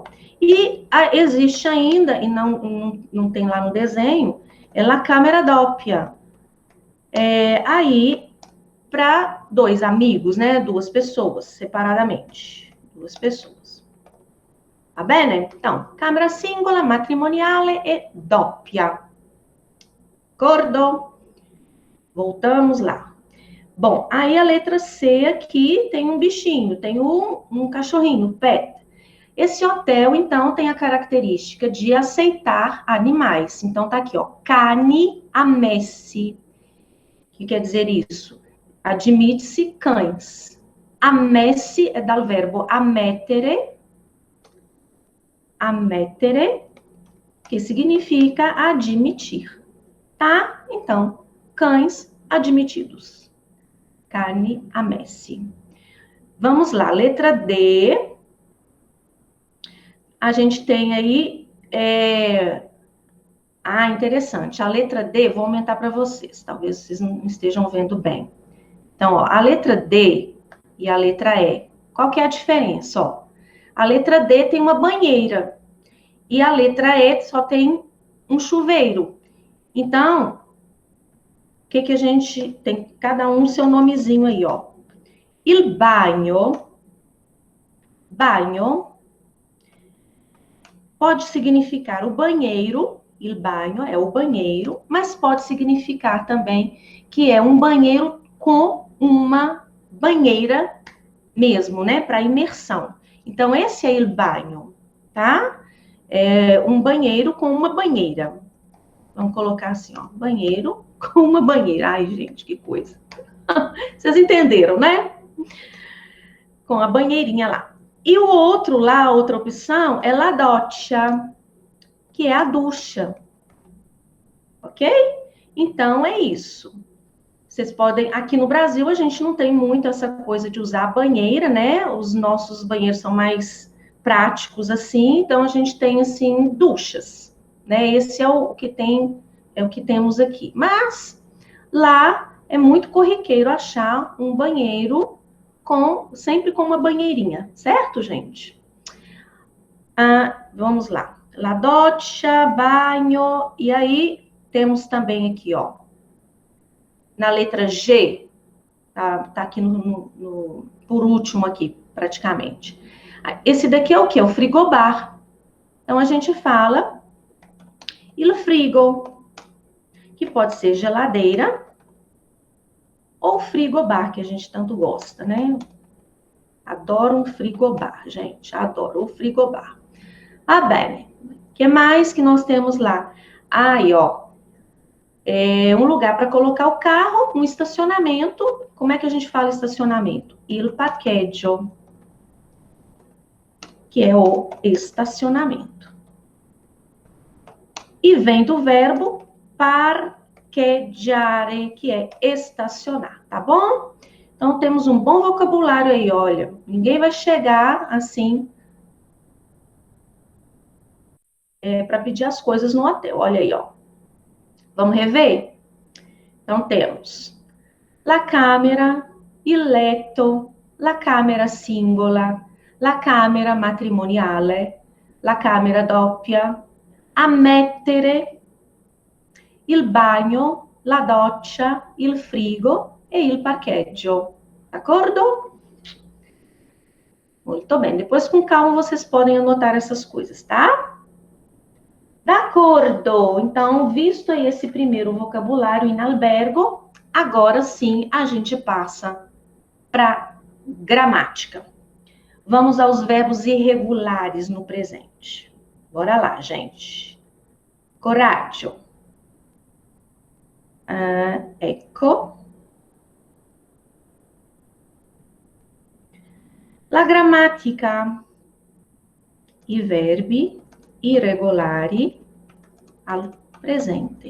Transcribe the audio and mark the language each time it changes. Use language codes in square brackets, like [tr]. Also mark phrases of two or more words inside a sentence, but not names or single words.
[pt] E existe ainda, e não tem lá no desenho, [it] la câmera doppia. [pt] Aí, para dois amigos, né? Duas pessoas, separadamente. Duas pessoas. Tá bene? Então, [it] câmera singola, matrimoniale e doppia. D'accordo? [pt] Voltamos lá. Bom, aí a letra C aqui tem um bichinho, tem um cachorrinho, pet. Esse hotel, então, tem a característica de aceitar animais. Então, tá aqui, ó, [it] cani ammessi. [pt] O que quer dizer isso? Admite-se cães. Ammessi é [it] dal verbo ammettere, [pt] que significa admitir. Tá? Então, cães admitidos. [it] Cani ammessi. [pt] Vamos lá, letra D. A gente tem aí... interessante. A letra D, vou aumentar para vocês. Talvez vocês não estejam vendo bem. Então, ó, a letra D e a letra E. Qual que é a diferença? Ó, a letra D tem uma banheira. E a letra E só tem um chuveiro. Então, que a gente tem? Cada um seu nomezinho aí, ó. [it] Il bagno. [pt] Bagno pode significar o banheiro. [it] Il bagno [pt] é o banheiro, mas pode significar também que é um banheiro com uma banheira mesmo, né? Para imersão. Então, esse é [it] il bagno, [pt] tá? É um banheiro com uma banheira. Vamos colocar assim, ó. Banheiro com uma banheira. Ai, gente, que coisa. Vocês entenderam, né? Com a banheirinha lá. E o outro lá, a outra opção, é [it] la doccia, [pt] que é a ducha. Ok? Então, é isso. Vocês podem... Aqui no Brasil, a gente não tem muito essa coisa de usar a banheira, né? Os nossos banheiros são mais práticos, assim. Então, a gente tem, assim, duchas, né? Esse é o que tem... É o que temos aqui. Mas, lá, é muito corriqueiro achar um banheiro sempre com uma banheirinha. Certo, gente? Vamos lá. [it] La doccia, [pt] banho. E aí, temos também aqui, ó. Na letra G, tá aqui por último aqui, praticamente. Esse daqui é o quê? O frigobar. Então, a gente fala [it] il frigo, [pt] que pode ser geladeira ou frigobar, que a gente tanto gosta, né? Adoro um frigobar, gente. Adoro o frigobar. Bene. O que mais que nós temos lá? Aí, ó. É um lugar para colocar o carro, um estacionamento. Como é que a gente fala estacionamento? [it] Il parcheggio, [pt] que é o estacionamento. E vem do verbo parcheggiare, que é estacionar, tá bom? Então, temos um bom vocabulário aí, olha. Ninguém vai chegar assim para pedir as coisas no hotel. Olha aí, ó. Vamos rever? Então, temos [it] la camera, il letto, la camera singola, la camera matrimoniale, la camera doppia, ammettere, il bagno, la doccia, il frigo e il parcheggio. D'accordo? [pt] Muito bem. Depois, com calma, vocês podem anotar essas coisas, tá? [it] D'accordo. [pt] Então, visto aí esse primeiro vocabulário [it] in albergo, [pt] agora sim a gente passa para gramática. Vamos aos verbos irregulares no presente. Bora lá, gente. [it] Coraggio. Ecco. La grammatica. I verbi irregolari al presente.